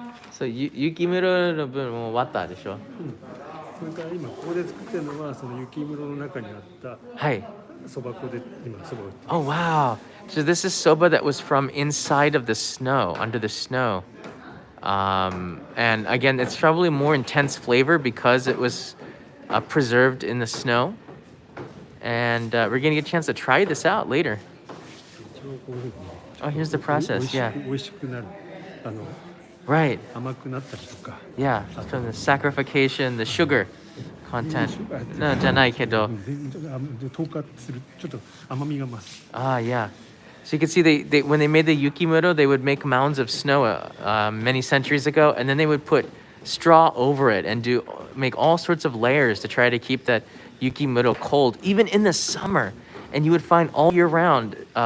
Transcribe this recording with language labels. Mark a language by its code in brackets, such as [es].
[ja] そう、雪室の分もう終わったでしょ。それから今ここで作ってるのはその雪室の中にあったはい。そば粉で今そばを売って [en] Oh wow. So this is soba that was from inside of the snow, under the snow. And again, it's probably more intense flavor because it was preserved in the snow. And we're gonna get a chance to try this out later. [ja] 一応こういうふうに [en] Oh, here's the process. Yeah. [ja] 美味しくなる [en] Right. [ja] 甘くなったりとか [en] Yeah. From the saccharification, the sugar content. No, [ja] じゃないけど。で透過するちょっと甘みが増す [en] Ah, yeah. So you can see they when they made the Yukimuro, they would make mounds of snow many centuries ago, and then they would put straw over it and make all sorts of layers to try to keep that Yukimuro cold, even in the summer. And you would find all year round